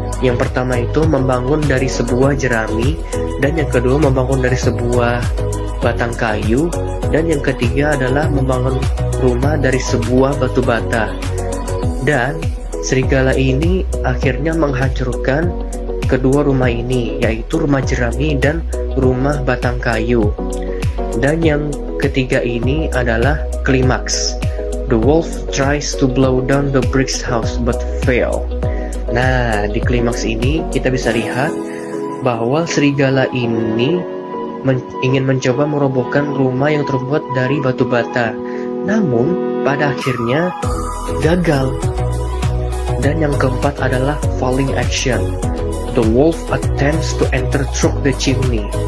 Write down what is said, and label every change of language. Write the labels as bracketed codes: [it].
[id] Yang pertama itu membangun dari sebuah jerami, dan yang kedua membangun dari sebuah batang kayu, dan yang ketiga adalah membangun rumah dari sebuah batu bata. Dan serigala ini akhirnya menghancurkan kedua rumah ini, yaitu rumah jerami dan rumah batang kayu. Dan yang ketiga ini adalah klimaks. [en] The wolf tries to blow down the bricks house but fail. [id] Nah, di klimaks ini kita bisa lihat bahwa serigala ini ingin mencoba merobohkan rumah yang terbuat dari batu bata, namun pada akhirnya gagal. Dan yang keempat adalah falling action. [en] The wolf attempts to enter through the chimney.